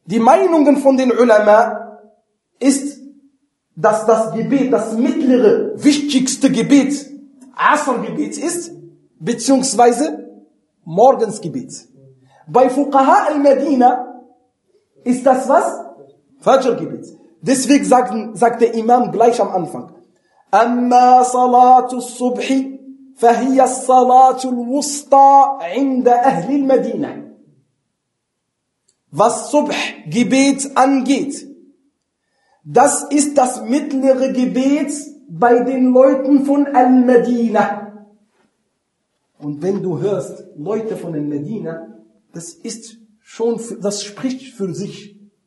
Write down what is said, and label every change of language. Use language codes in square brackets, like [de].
[de] Die Meinungen von den Ulama ist, dass das Gebet, das mittlere, wichtigste Gebet, Asr-Gebet ist, beziehungsweise Morgensgebet. Bei Fuqaha al-Medina ist das was? Fajr-Gebet. Deswegen sagt der Imam gleich am Anfang, [ar] أَمَّا صَلَاتُ الصُّبْحِ فَهِيَ الصَّلَاتُ الْوُسْطَى عِنْدَ أَهْلِ الْمَدِينَةِ. [de] Was Subh-Gebet angeht, das ist das mittlere Gebet bei den Leuten von Al-Medina. Und wenn du hörst, Leute von Al-Medina, das ist schon, das spricht für sich.